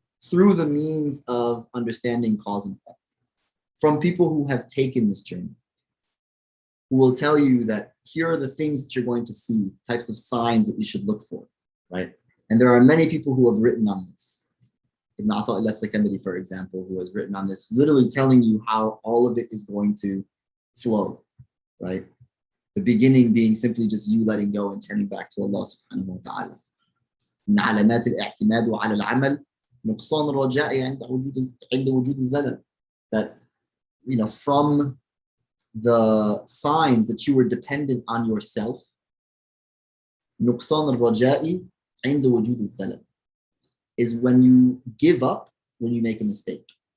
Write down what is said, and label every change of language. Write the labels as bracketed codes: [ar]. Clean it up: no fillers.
[en] through the means of understanding cause and effect from people who have taken this journey, who will tell you that here are the things that you're going to see, types of signs that you should look for, right? And there are many people who have written on this. Ibn Ata'illah Secondary, for example, who has written on this, literally telling you how all of it is going to flow, right? The beginning being simply just you letting go and turning back to Allah subhanahu wa ta'ala. [ar] من علامات الاعتماد على العمل نقصان الرجاء عند وجود الزلل. [en] That, you know, from the signs that you were dependent on yourself, [ar] نقصان الرجاء عند وجود الزلل, [en] is when you give up when you make a mistake.